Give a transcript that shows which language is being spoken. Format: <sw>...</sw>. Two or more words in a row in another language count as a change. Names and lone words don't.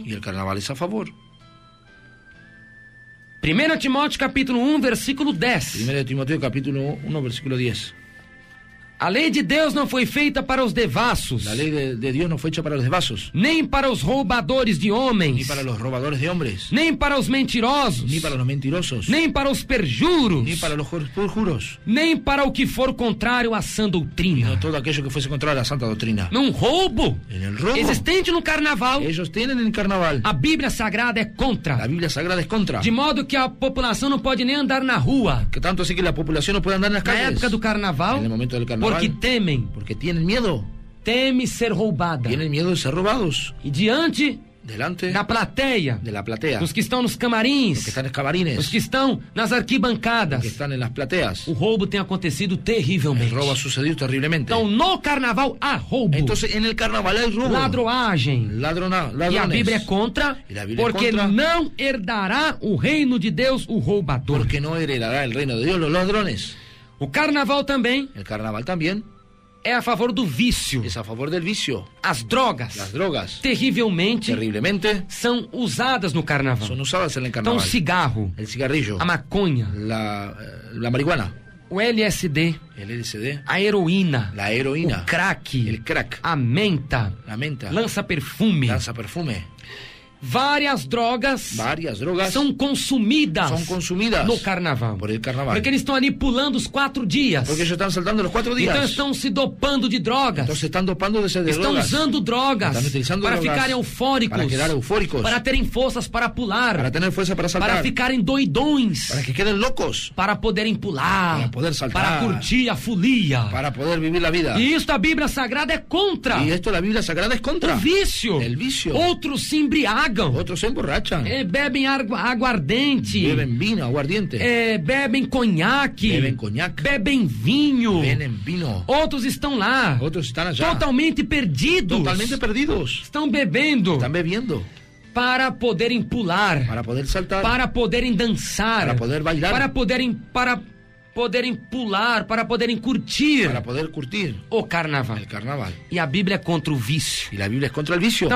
<es>Y el carnaval es a favor.</es> <pt>1 Timóteo capítulo 1, versículo 10.</pt> <es>1 Timoteo capítulo 1, versículo 10.</es> <pt>A lei de Deus não foi feita para os devassos,</pt> <es>La ley de Dios no fue hecha para los devazos,</es> <pt>nem para os roubadores de</pt> <es>ni</es> <pt>homens,</pt> <es>para los robadores de hombres,</es> <pt>nem para os mentirosos,</pt> <es>ni para los mentirosos,</es> <pt>nem para os perjuros,</pt> <es>ni para los perjuros,</es> <pt>nem para o que for contrário à sã</pt> <es>sino</es> <pt>doutrina.</pt> <es>todo aquello que fuese contra la santa doctrina.</es> <pt>Num roubo</pt> <es>En el robo,</es> <pt>existente no carnaval,</pt> <es>ellos tienen el carnaval.</es> <pt>a Bíblia Sagrada é</pt> <es>La</es> <pt>contra,</pt> <es>Biblia Sagrada es contra.</es> <pt>de modo que a população não pode nem andar na rua</pt> <es>Que tanto así que la población no puede andar en las</es> <pt>na</pt> <es>calles.</es> <pt>época do carnaval,</pt> <es>En el momento del carnaval.</es> <pt>porque temem,</pt> <es>Porque tienen miedo.</es> <pt>teme ser roubada.</pt> <es>Tienen miedo de ser robados.</es> <pt>E diante</pt> <es>Delante</es> <pt>da plateia,</pt> <es>de la platea.</es> <pt>dos que estão nos</pt> <es>Los</es> <pt>camarins,</pt> <es>que están en</es> <pt>os</pt> <es>camarines.</es> <pt>que estão nas</pt> <es>Los</es> <pt>arquibancadas,</pt> <es>que están en las plateas.</es> <pt>o roubo tem acontecido</pt> <es>El</es> <pt>terrivelmente.</pt> <es>robo ha sucedido terriblemente.</es> <pt>Então, no carnaval há roubo,</pt> <es>Entonces, en el carnaval hay robo.</es> <pt>ladroagem. E a Bíblia é</pt> <es>Ladrones.</es> <pt>contra, E a Bíblia é porque contra. não herdará o reino de Deus o roubador.</pt> <es>Porque no heredará el reino de Dios los ladrones.</es> <pt>O carnaval também</pt> <es>El carnaval también</es> <pt>é a favor do vício.</pt> <es>es a favor del vicio.</es> <pt>As drogas,</pt> <es>Las drogas,</es> <pt>terrivelmente,</pt> <es>terriblemente,</es> <pt>são usadas no carnaval.</pt> <es>son usadas en el</es> <pt>Então, o</pt> <es>carnaval.</es> <pt>cigarro,</pt> <es>El cigarrillo,</es> <pt>a maconha,</pt> <es>la marihuana,</es> <pt>o LSD,</pt> <es>el LSD,</es> <pt>a heroína,</pt> <es>la heroína,</es> <pt>o crack,</pt> <es>el crack,</es> <pt>a menta,</pt> <es>la menta,</es> <pt>lança-perfume,</pt> <es>lanza perfume.</es> <pt>várias drogas</pt> <es>Varias drogas</es> <pt>são consumidas</pt> <es>son consumidas</es> <pt>no carnaval.</pt> <es>por el carnaval.</es> <pt>Porque eles estão ali pulando os 4 dias.</pt> <es>Porque ellos están saltando los 4 días.</es> <pt>Então estão se dopando de drogas.</pt> <es>Entonces están dopando de</es> <pt>Estão</pt> <es>drogas.</es> <pt>usando drogas</pt> <es>Están utilizando</es> <pt>para</pt> <es>drogas</es> <pt>ficarem eufóricos,</pt> <es>para quedar eufóricos,</es> <pt>para terem forças para pular,</pt> <es>para tener fuerza para saltar,</es> <pt>para ficarem doidões,</pt> <es>para que queden locos,</es> <pt>para poderem pular,</pt> <es>para poder saltar,</es> <pt>para curtir a folia.</pt> <es>para poder vivir la vida.</es> <pt>E isso a Bíblia Sagrada é contra.</pt> <es>Y esto la Biblia Sagrada es contra.</es> <pt>O vício.</pt> <es>El vicio.</es> <pt>Outros se embriagam,</pt> <es>Otros se emborrachan,</es> <pt>bebem aguardente,</pt> <es>beben vino, aguardiente,</es> <pt>bebem conhaque,</pt> <es>beben coñac,</es> <pt>bebem vinho.</pt> <es>beben vino.</es> <pt>Outros estão lá,</pt> <es>Otros están allá,</es> <pt>totalmente perdidos.</pt> <es>totalmente perdidos.</es> <pt>Estão bebendo</pt> <es>Están bebiendo</es> <pt>para poderem pular,</pt> <es>para poder saltar,</es> <pt>para poderem dançar,</pt> <es>para poder bailar,</es> <pt>para poderem pular, para poderem curtir</pt> <es>para poder curtir</es> <pt>o carnaval.</pt> <es>el carnaval.</es> <pt>E a Bíblia é contra o vício.</pt> <es>Y la Biblia es contra el vicio.</es>